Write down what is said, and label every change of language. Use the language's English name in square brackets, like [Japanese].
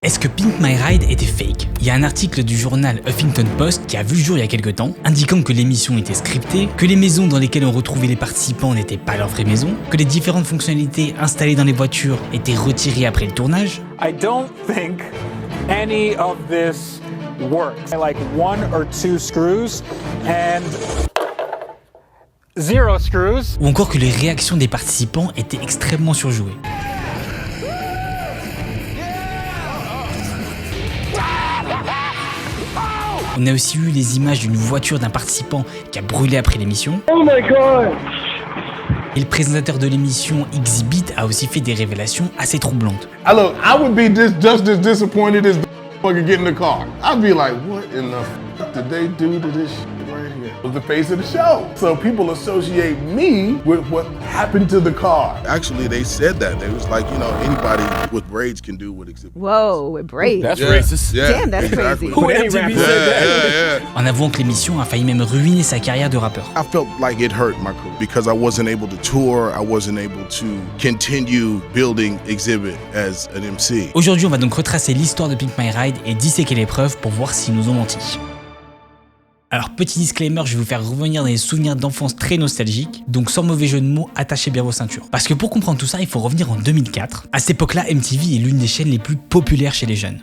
[French] Est-ce que Pimp My Ride était fake? Il y a un article du journal Huffington Post qui a vu le jour il y a quelques temps, indiquant que l'émission était scriptée, que les maisons dans lesquelles on retrouvait les participants n'étaient pas leurs vraies maisons, que les différentes fonctionnalités installées dans les voitures étaient retirées après le tournage. [English] I don't think any of this works. I like 1 or 2 screws and 0 screws. [French] Ou encore que les réactions des participants étaient extrêmement surjouées. On a aussi eu les images d'une voiture d'un participant qui a brûlé après l'émission. [English] Oh my god! [French] Et le présentateur de l'émission Exhibit a aussi fait des révélations assez troublantes. [English] Look, I would be just as disappointed as fucking get in the car. I'd be like, what in the fuck did they do to this shit right here? It was the face of the show. So people associate me with what happened to the car. Actually, they said that. They was like, you know, anybody with braids can do what Exhibit. Whoa, with braids. That's racist. Yeah, Damn, that's exactly. crazy. Who MTV said that? [French] En avouant que l'émission a failli même ruiner sa carrière de rappeur. [English] I felt like it hurt my career because I wasn't able to tour. I wasn't able to continue building Exhibit as an MC. [French] Aujourd'hui, on va donc retracer l'histoire de Pimp My Ride et disséquer les preuves pour voir s'ils nous ont menti. Alors petit disclaimer, je vais vous faire revenir dans des souvenirs d'enfance très nostalgiques, donc sans mauvais jeu de mots, attachez bien vos ceintures. Parce que pour comprendre tout ça, il faut revenir en 2004. À cette époque-là, MTV est l'une des chaînes les plus populaires chez les jeunes.